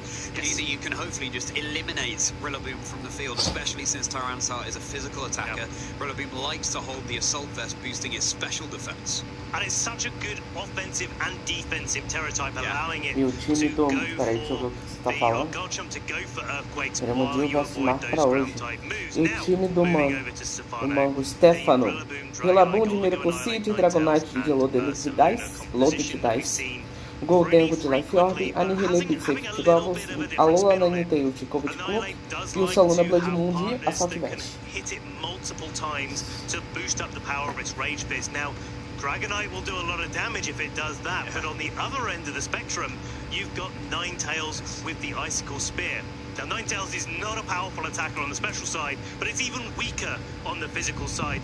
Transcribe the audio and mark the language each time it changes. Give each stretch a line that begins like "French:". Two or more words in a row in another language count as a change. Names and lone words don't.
English: Either you can hopefully just eliminate Rillaboom from the field, especially since Tyranitar is a physical attacker. Rillaboom likes to hold the Assault Vest, boosting its special defense. And it's such a good offensive and defensive Terra type, allowing it to go for the Garchomp to go for Earthquakes while you avoid those ground type moves. Now, moving over to
Portuguese: Stefano. Stefano. Rillaboom de Miracle Seed, Dragonite de Loaded Dice, Goldengo de Life Orb, Annihilate de Safety Goggles, Alola Ninetale de Covid Cloak e o Saluna Blood Moon de Assault Vest.
English: Hit it multiple times to boost up the power of its Rage Fist. Now, Dragonite will do a lot of damage if it does that, but on the other end of the spectrum, you've got Ninetales with the Icicle Spear. Now, Ninetales is not a powerful attacker on the special side, but it's even weaker on the physical side.